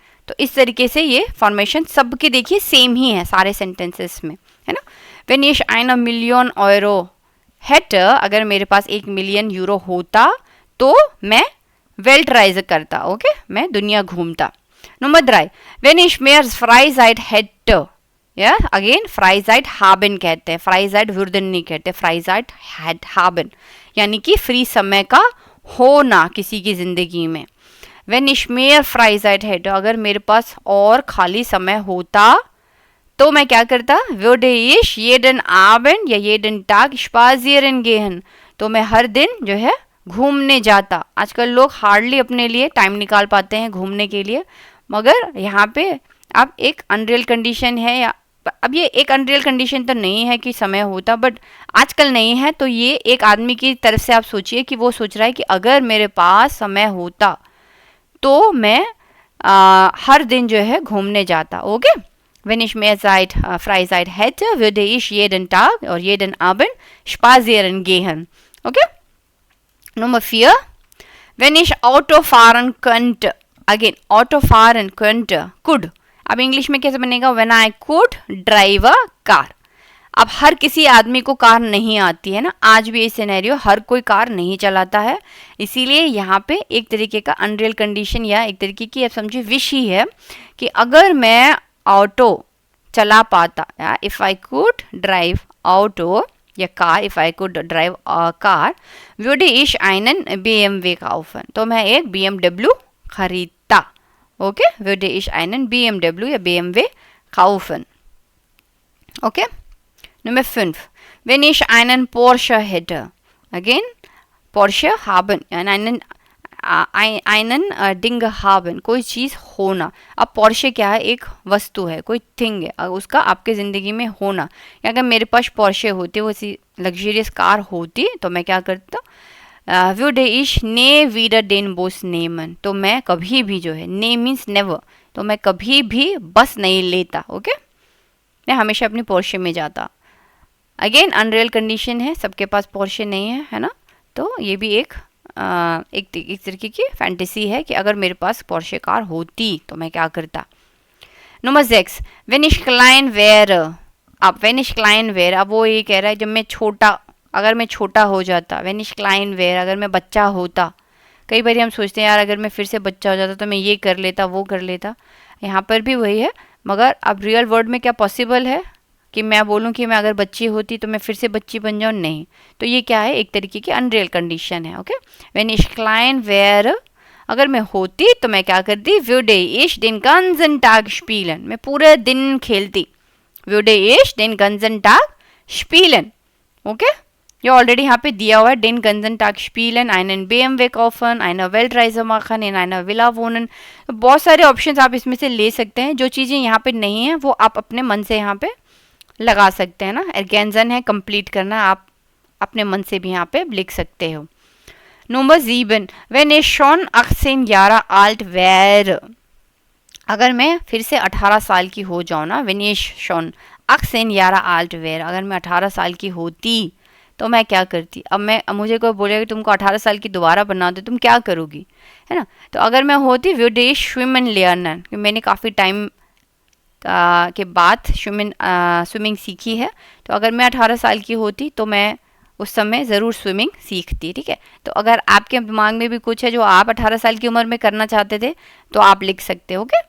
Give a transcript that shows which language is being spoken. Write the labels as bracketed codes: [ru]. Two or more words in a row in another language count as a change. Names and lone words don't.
[hi] तो इस तरीके से ये फॉर्मेशन सबके देखिए सेम ही है सारे सेंटेंसेस में, है ना। [de] Wenn ich eine Million Euro hätte, [hi] अगर मेरे पास 1 मिलियन यूरो होता तो मैं Weltreise करता, ओके, मैं दुनिया घूमता। नंबर 3, [de] Wenn ich mehr Freizeit hätte, [hi] या अगेन [de] Freizeit haben [hi] कहते हैं, [de] Freizeit würden [hi] नहीं कहते, [de] Freizeit haben, [hi] यानी कि फ्री समय का होना किसी की जिंदगी में। [de] Wenn ich mehr Freizeit hätte, [hi] अगर मेरे पास और खाली समय होता तो मैं क्या करता? [de] würde ich jeden Abend या jeden Tag spazieren gehen, [hi] तो मैं हर दिन जो है घूमने जाता। आजकल लोग हार्डली अपने लिए टाइम निकाल पाते हैं घूमने के लिए, मगर यहाँ पे अब एक [en] unreal condition [hi] है, या अब ये एक [en] unreal condition [hi] तो नहीं है कि समय होता, बट आजकल नहीं है, तो ये एक आदमी की तरफ से आप सोचिए कि वो सोच रहा है कि अगर मेरे पास समय होता तो मैं हर दिन जो है घूमने जाता। ओके, [de] Wenn ich mehr Freizeit hätte, würde ich jeden Tag oder jeden Abend spazieren gehen. Okay? Nummer 4. Wenn ich Auto fahren könnte. Again, Auto fahren könnte. [en] Could. [hi] अब इंग्लिश में कैसे बनेगा? [en] When I could drive a car. [hi] अब हर किसी आदमी को कार नहीं आती है ना, आज भी ये सिनेरियो हर कोई कार नहीं चलाता है, इसीलिए यहाँ पे एक तरीके का [en] unreal condition [hi] या एक तरीके की आप समझिए विश ही है कि अगर मैं ऑटो चला पाता, या [en] if I could drive auto [hi] या कार, [en] if I could drive car, [de] würde ich einen BMW kaufen, [hi] तो मैं एक BMW खरीदता। ओके, [de] würde ich einen BMW या BMW kaufen। ओके, Nummer 5. Wenn ich einen Porsche hätte, again Porsche haben, einen Ding haben, [hi] कोई चीज़ होना। अब पोर्शे क्या है? एक वस्तु है, कोई थिंग है, उसका आपके ज़िंदगी में होना। या अगर मेरे पास पोर्शे होती, वो सी [en] luxurious car [hi] होती, तो मैं क्या करता? [de] würde ich nie wieder den Bus nehmen, [hi] तो मैं कभी भी जो है, ने [en] means never, [hi] तो मैं कभी भी बस नहीं लेता। ओके, मैं हमेशा अपनी पोर्शे में जाता। अगेन [en] unreal condition [hi] है, सबके पास पोर्शे नहीं है, है ना, तो ये भी एक तरीके की फैंटेसी है कि अगर मेरे पास पोर्शे कार होती तो मैं क्या करता। नंबर 6, [de] wenn ich klein wäre, अब wenn ich klein wäre, [hi] अब वो ये कह रहा है जब मैं छोटा, अगर मैं छोटा हो जाता, [de] wenn ich klein wäre, [hi] अगर मैं बच्चा होता। कई बार हम सोचते हैं यार अगर मैं फिर से बच्चा हो जाता तो मैं ये कर लेता, वो कर लेता, यहाँ पर भी वही है, मगर अब [en] real world [hi] में क्या पॉसिबल है कि मैं बोलूँ कि मैं अगर बच्ची होती तो मैं फिर से बच्ची बन जाऊँ? नहीं, तो ये क्या है? एक तरीके की [en] unreal condition [hi] है। ओके, [de] wenn ich klein wäre, [hi] अगर मैं होती तो मैं क्या करती? [de] würde ich den ganzen Tag spielen, [hi] मैं पूरे दिन खेलती। [de] würde ich den ganzen Tag spielen। [hi] ओके, ये ऑलरेडी यहाँ पे दिया हुआ है, [de] den ganzen Tag spielen, einen BMW kaufen, eine Weltreise machen, in einer Villa wohnen। [hi] तो बहुत सारे ऑप्शंस आप इसमें से ले सकते हैं, जो चीज़ें यहाँ पे नहीं है वो आप अपने मन से यहाँ पे लगा सकते हैं ना। एर्गेंजन है, कंप्लीट करना, आप अपने मन से भी यहाँ पे लिख सकते हो। नंबर 7, [de] wenn ich schon 18 Jahre alt wäre, [hi] अगर मैं फिर से 18 साल की हो जाऊँ ना, [de] wenn ich schon 18 Jahre alt wäre, [hi] अगर मैं 18 साल की होती तो मैं क्या करती, अब मुझे कोई बोलेगा कि तुमको 18 साल की दोबारा बना दो, तुम क्या करोगी, है ना। तो अगर मैं होती [de] würde ich schwimmen lernen, [hi] मैंने काफ़ी टाइम के बाद स्विमिंग सीखी है, तो अगर मैं 18 साल की होती तो मैं उस समय ज़रूर स्विमिंग सीखती, ठीक है। तो अगर आपके दिमाग में भी कुछ है जो आप 18 साल की उम्र में करना चाहते थे तो आप लिख सकते हो, ओके।